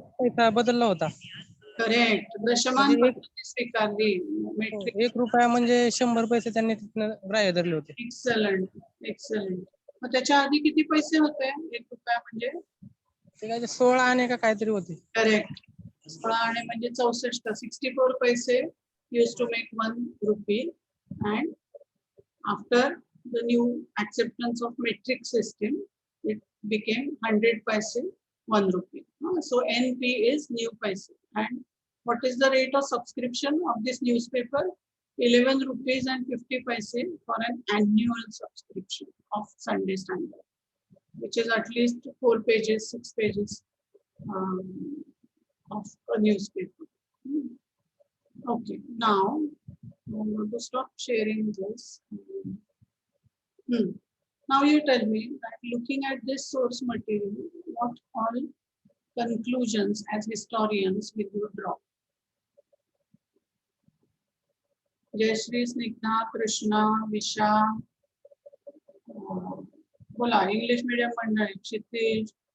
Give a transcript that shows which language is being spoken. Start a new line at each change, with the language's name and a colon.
Marathi: पैसा बदलला होता. करेक्ट. दशमान म्हणजे पद्धती स्वीकारली. मेट्रिक. 1 रुपया म्हणजे 100 पैसे त्यांनी तिथनं ग्राह्य धरले होते. Excellent, excellent. मग त्याच्या आधी किती पैसे होते? 1 रुपया म्हणजे ते काय 16 आणे का काहीतरी होते. करेक्ट. 16 आणे म्हणजे 64.
English: 64 paise used to make 1 rupee, and after the new acceptance of metric system, it became 100 paise 1 rupee. So NP is new paise. And what is the rate of subscription of this newspaper? 11 rupees and 50 paise for an annual subscription of Sunday Standard, which is at least 4 pages, 6 pages of a newspaper. Okay, now I'm going to stop sharing this. Now you tell me that looking at this source material, what all conclusions as historians will you draw?
Marathi: Jayashree, Snigdha, Krishna, Visha, बोला English medium मंडळी, क्षितिज.